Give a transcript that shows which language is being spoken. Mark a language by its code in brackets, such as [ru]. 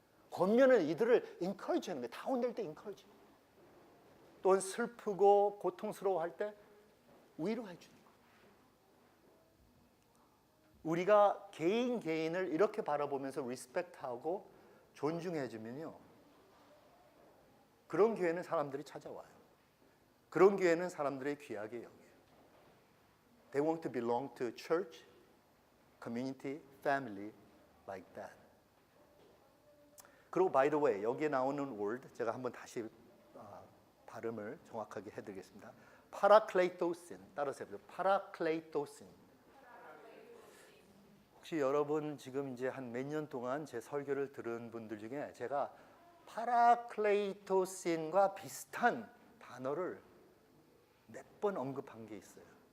[ko] 권면은 이들을 encourage 하는 거예요. 다운될 때 encourage. 또는 슬프고 고통스러워할 때 위로해 주는 거예요. 우리가 개인을 이렇게 바라보면서 리스펙트하고 존중해 주면요, 그런 교회는 사람들이 찾아와요. 그런 교회는 사람들의 귀하게 여겨요. [en] They want to belong to church, community, family like that. [ko] 그리고 [en] by the way, [ko] 여기에 나오는 word 제가 한번 다시 발음을 정확하게 해드리겠습니다. 파라클레이토신, 따라서 해보세요. 파라클레이토신. 혹시 여러분 지금 이제 한 몇 년 동안 제 설교를 들은 분들 중에 제가 파라클레이토신과 비슷한 단어를 몇 번 언급한 게 있어요.